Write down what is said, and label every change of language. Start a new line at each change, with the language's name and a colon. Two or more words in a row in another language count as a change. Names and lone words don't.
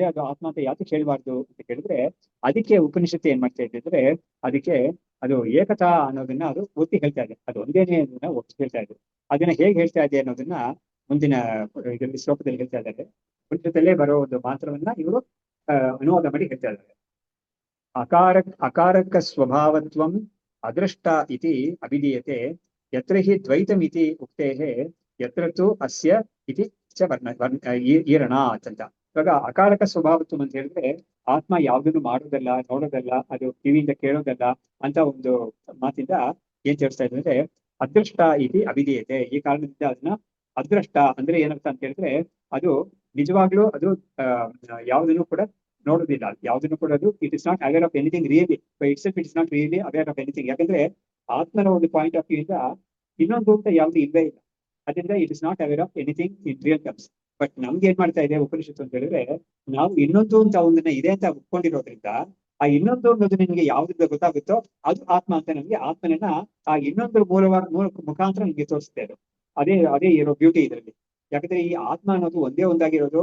Kannada: ಅದು ಆತ್ಮ ಅಂತ ಯಾಕೆ ಹೇಳ್ಬಾರ್ದು ಅಂತ ಕೇಳಿದ್ರೆ, ಅದಕ್ಕೆ ಉಪನಿಷತ್ತು ಏನ್ ಮಾಡ್ತಾ ಇದ್ರೆ, ಅದಕ್ಕೆ ಅದು ಏಕತಾ ಅನ್ನೋದನ್ನ ಅದು ಒತ್ತಿ ಹೇಳ್ತಾ ಇದೆ. ಅದು ಒಂದೇನೆ ಅನ್ನೋದನ್ನ ಒತ್ತಿ ಹೇಳ್ತಾ ಇದೆ. ಅದನ್ನ ಹೇಗೆ ಹೇಳ್ತಾ ಇದೆ ಅನ್ನೋದನ್ನ ಮುಂದಿನ ಇದರಲ್ಲಿ ಶ್ಲೋಕದಲ್ಲಿ ಹೇಳ್ತಾ ಇದ್ದಾರೆ. ಉಪನಿಷತ್ತಲ್ಲೇ ಬರೋ ಒಂದು ಮಾತ್ರವನ್ನ ಇವರು ಅನುವಾದ ಮಾಡಿ ಹೇಳ್ತಾ ಇದ್ದಾರೆ.
Sanskrit: अकारक स्वभावत्वं अदृष्ट इति अभिधीयते, यत्र हि द्वैतमिति उक्तेः यत्र तु अस्य इति च ईरण ಅಂತ.
Kannada: ಇವಾಗ
Sanskrit: अकारक स्वभावत्व
Kannada: ಅಂತ ಹೇಳಿದ್ರೆ, ಆತ್ಮ ಯಾವ್ದನ್ನು ಮಾಡೋದಲ್ಲ, ನೋಡೋದಲ್ಲ, ಅದು ಕಿವಿಯಿಂದ ಕೇಳೋದಲ್ಲ ಅಂತ ಒಂದು ಮಾತಿಂದ ಏನ್ ತಿಳಿಸ್ತಾ ಇದ್ರೆ,
Sanskrit: अदृष्ट इति अभिधीयते.
Kannada: ಈ ಕಾರಣದಿಂದ ಅದನ್ನ ಅದೃಷ್ಟ ಅಂದ್ರೆ ಏನರ್ಥ ಅಂತ ಹೇಳಿದ್ರೆ, ಅದು ನಿಜವಾಗ್ಲೂ ಅದು ಯಾವುದನ್ನು ಕೂಡ ನೋಡೋದಿಲ್ಲ, ಯಾವುದನ್ನು ಕೂಡ ಅದು
English: it is not aware of anything really by itself. it is not really aware of anything.
Kannada: ಯಾಕಂದ್ರೆ ಆತ್ಮನ ಒಂದು
English: point of view
Kannada: ಇಂದ ಇನ್ನೊಂದು ಅಂತ ಯಾವ್ದು ಇಲ್ಲೇ ಇಲ್ಲ. ಅದರಿಂದ
English: it is not aware of anything in real terms.
Kannada: ಬಟ್ ನಮ್ಗೆ ಏನ್ ಮಾಡ್ತಾ ಇದೆ ಉಪನಿಷತ್ತು ಅಂತ ಹೇಳಿದ್ರೆ, ನಾವು ಇನ್ನೊಂದು ಅಂತ ಒಂದನ್ನ ಇದೆ ಅಂತ ಒಪ್ಕೊಂಡಿರೋದ್ರಿಂದ, ಆ ಇನ್ನೊಂದು ಅನ್ನೋದು ನಿಮ್ಗೆ ಯಾವ್ದ್ರಿಂದ ಗೊತ್ತಾಗುತ್ತೋ ಅದು ಆತ್ಮ ಅಂತ ನಮ್ಗೆ ಆತ್ಮನನ್ನ ಆ ಇನ್ನೊಂದು ಮುಖಾಂತರ ನಿಮ್ಗೆ ತೋರಿಸುತ್ತೆ. ಅದು ಅದೇ ಇರೋ ಬ್ಯೂಟಿ ಇದರಲ್ಲಿ. ಯಾಕಂದ್ರೆ ಈ ಆತ್ಮ ಅನ್ನೋದು ಒಂದೇ ಒಂದಾಗಿರೋದು.